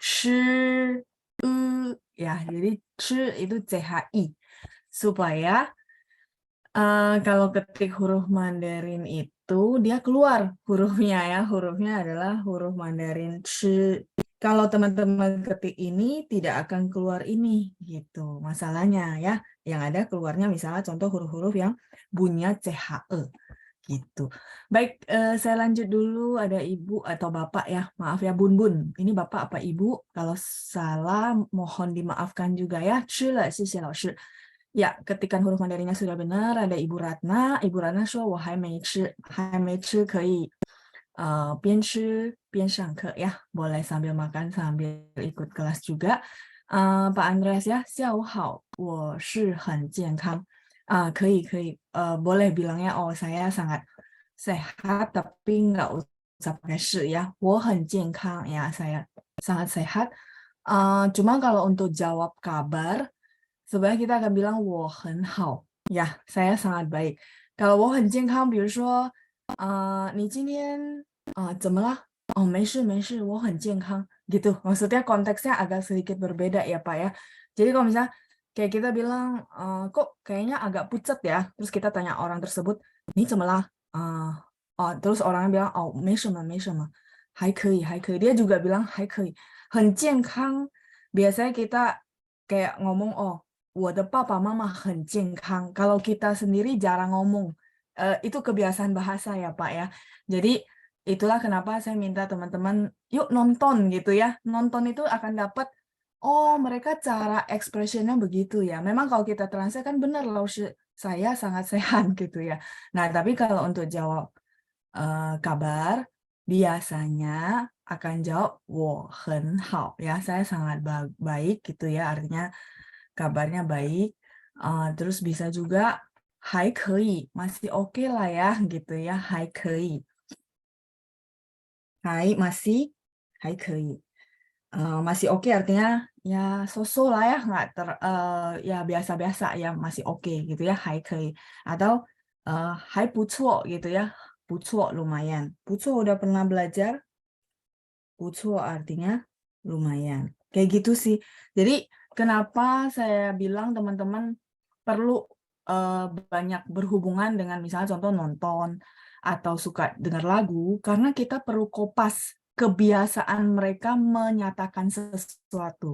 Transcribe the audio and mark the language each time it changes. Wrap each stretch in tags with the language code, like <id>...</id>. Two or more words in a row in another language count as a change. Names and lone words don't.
<id>ya, jadi itu CHI, supaya kalau ketik huruf Mandarin itu dia keluar hurufnya ya, hurufnya adalah huruf Mandarin Kalau teman-teman ketik ini tidak akan keluar ini gitu masalahnya ya. Yang ada keluarnya misalnya contoh huruf-huruf yang bunyinya CHE gitu. Baik, saya lanjut dulu ada Ibu atau Bapak ya. Maaf ya Bun Bun. Ini Bapak apa Ibu? Kalau salah mohon dimaafkan juga ya.</id> <zh>吃了，谢谢老师.</zh> <id>Ya, ketikan huruf Mandarinnya sudah benar. Ada Ibu Ratna. Ibu Ratna</id> <zh>说我还没吃，还没吃可以边吃边上课</zh> <id>ya, boleh sambil makan sambil ikut kelas juga. Pak Andreas ya,</id> <zh>下午好，我是很健康.</zh> <id>可以，boleh bilangnya oh saya sangat sehat tapi nggak usah pakai 是 ya.</id> <zh>我很健康</zh> <id>ya, saya sangat sehat. Cuma kalau untuk jawab kabar sebenarnya kita akan bilang</id> <zh>我很好</zh> <id>ya, saya sangat baik.</id> <zh>Kalau 我很健康，比如说你今天怎么了？哦，没事没事，我很健康 gitu.</zh> <id>Maksudnya konteksnya agak sedikit berbeda ya Pak ya. Jadi kalau misalnya kayak kita bilang kok kayaknya agak pucat ya, terus kita tanya orang tersebut,</id> <zh>你怎么了？</zh> <id>terus orangnya bilang,</id> <zh>oh 没什么没什么，还可以还可以.</zh> <id>Dia juga bilang</id> <zh>还可以，很健康.</zh> <id>Biasanya kita kayak ngomong,</id> <zh>oh 我的爸爸妈妈很健康.</zh> <id>Kalau kita sendiri jarang ngomong. Itu kebiasaan bahasa ya Pak ya. Jadi itulah kenapa saya minta teman-teman yuk nonton gitu ya. Nonton itu akan dapat, oh mereka cara ekspresinya begitu ya. Memang kalau kita translate kan benar loh, saya sangat sehat gitu ya. Nah tapi kalau untuk jawab kabar, biasanya akan jawab</id> <zh>我很好</zh> <id>ya, saya sangat baik gitu ya, artinya kabarnya baik. Terus bisa juga</id> <zh>还可以,</zh> <id>masih oke lah ya gitu ya,</id> <zh>还可以.</zh> <id>Hai, masih</id> <zh>还可以.</zh> <id>Masih oke artinya ya so-so lah ya, nggak ya biasa-biasa ya, masih oke gitu ya,</id> <zh>还可以.</zh> <id>Atau</id> <zh>还不错</zh> <id>gitu ya, 不错 lumayan. 不错 udah pernah belajar? 不错 artinya lumayan. Kayak gitu sih. Jadi kenapa saya bilang teman-teman perlu banyak berhubungan dengan misalnya contoh nonton atau suka dengar lagu, karena kita perlu kopas kebiasaan mereka menyatakan sesuatu.</id>